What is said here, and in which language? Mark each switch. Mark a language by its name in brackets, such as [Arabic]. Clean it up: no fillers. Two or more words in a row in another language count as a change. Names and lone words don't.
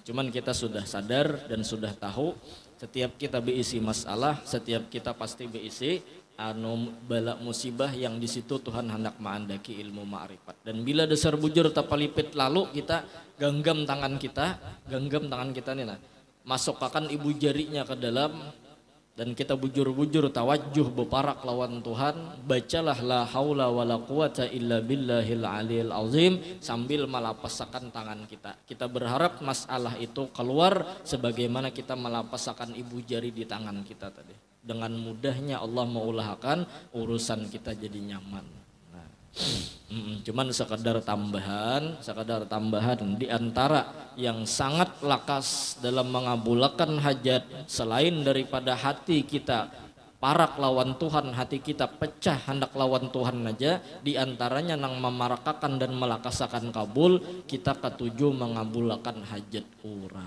[Banjar] Cuman kita sudah sadar dan sudah tahu setiap kita berisi masalah, setiap kita pasti berisi bala musibah yang di situ Tuhan hendak mengandaki ilmu ma'rifat. Dan bila dasar bujur tapalipit lalu kita genggam tangan kita nih nah, masukkan ibu jarinya ke dalam dan kita bujur-bujur tawajuh beparak lawan Tuhan, bacalah [Arabic] لا حول ولا قوة إلا بالله العلي العظيم [Banjar] sambil melapaskan tangan kita. Kita berharap masalah itu keluar sebagaimana kita melapaskan ibu jari di tangan kita tadi. Dengan mudahnya Allah mengulahkan urusan kita jadi nyaman. Nah, cuman sekadar tambahan di antara yang sangat lakas dalam mengabulkan hajat selain daripada hati kita parak lawan Tuhan, hati kita pecah hendak lawan Tuhan aja, di antaranya nang memarakakan dan melakasakan kabul kita ketujuh mengabulkan hajat orang.